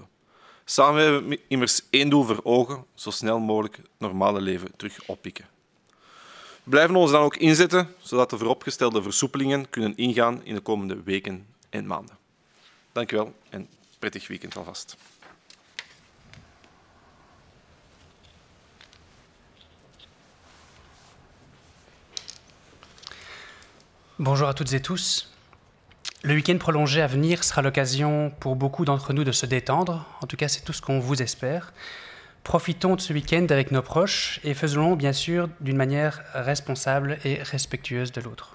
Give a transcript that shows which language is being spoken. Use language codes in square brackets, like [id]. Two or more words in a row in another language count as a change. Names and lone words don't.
[nl] Samen hebben we immers 1 doel voor ogen, zo snel mogelijk het normale leven terug oppikken. We blijven ons dan ook inzetten, zodat de vooropgestelde versoepelingen kunnen ingaan in de komende weken en maanden. Dank u wel en prettig weekend alvast. [fr] Bonjour à toutes et tous. Le week-end prolongé à venir sera l'occasion pour beaucoup d'entre nous de se détendre. En tout cas, c'est tout ce qu'on vous espère. Profitons de ce week-end avec nos proches et faisons-le bien sûr d'une manière responsable et respectueuse de l'autre.